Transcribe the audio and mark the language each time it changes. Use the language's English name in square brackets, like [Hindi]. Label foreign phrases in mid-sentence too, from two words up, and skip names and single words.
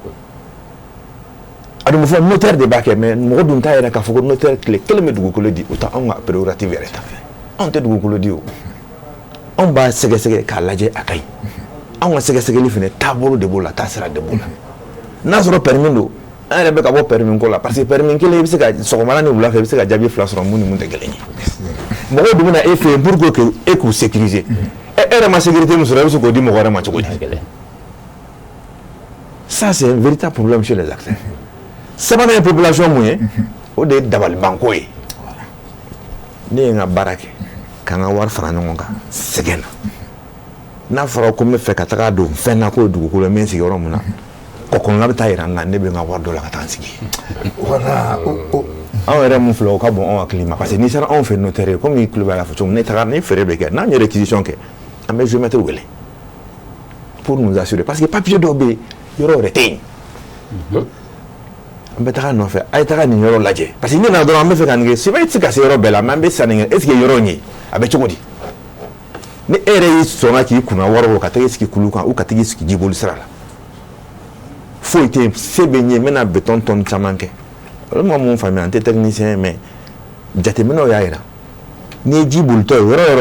[Bambara] a dun fɔ notaire de b'a kɛ mais mɔgɔ dun t'a yɛrɛ k'a fɔ ko notaire tile kelen bɛ dugukolo di o tɛ anw ka prérogative yɛrɛ ta anw tɛ dugukolo di o anw b'a sɛgɛsɛgɛ k'a lajɛ a ka ɲi anw ka sɛgɛsɛgɛli fana taabolo de b'o la taasira de b'o la n'a sɔrɔ permis don an yɛrɛ bɛ ka bɔ permis ko la [French] parce que [Bambara] permis kelen i bɛ se ka sɔgɔmada ni wula fɛ i bɛ se ka jaabi fila sɔrɔ mun ni mun tɛ kelen ye mɔgɔw dun bɛ na e fɛ yen pour que e k'u sécuriser e yɛrɛ ma sécurité min sɔrɔ e bɛ se k'o di mɔgɔ wɛrɛ ma cogo di [French] ça c'est un véritable problème chez les acteurs [Bambara] sabanan ye population mun ye o de ye dabalibanko ye ne ye n ka baara kɛ ka n ka wari fara ɲɔgɔn kan sɛgɛn na n'a fɔra ko n bɛ fɛ ka taga don fɛn na k'o ye dugukolo ye n bɛ n sigi yɔrɔ min na kɔkɔnɔna bɛ taa yira n na ne bɛ n ka wari dɔ la ka taa n sigi voilà anw yɛrɛ mun filɛ o ka bon anw hakili ma [French] parce que [Bambara] n'i sera anw fɛ notaire ye comme Kulibali y'a fɔ cogo min ne taga ni feere bɛ kɛ n'an ye réquisition kɛ an bɛ géomètre wele [French] pour nous assurer parce que papier [Bambara] dɔw bɛ yen yɔrɔ yɛrɛ tɛ yen an bɛ taga nɔfɛ a ye taga nin yɔrɔ lajɛ [French] parce que [Bambara] ne nana dɔrɔn an bɛ fɛ ka nin kɛ sɛbɛn i tɛ se ka se yɔrɔ bɛɛ la mais an bɛ sanni kɛ [French] est ce que [Bambara] yɔrɔ in ye a bɛ cogo di ni e yɛrɛ y'i sɔnna k'i kunna wari bɔ ka taga i sigi kulu kan ou ka taga i sigi jiboli sira la foyi tɛ yen se bɛ n ye n bɛna [French] béton tonne [Bambara] caman kɛ olu ma mun faamuya n tɛ technicien ye mais jateminɛw y'a jira n'i ye ji bolitɔ ye yɔrɔ yɔrɔ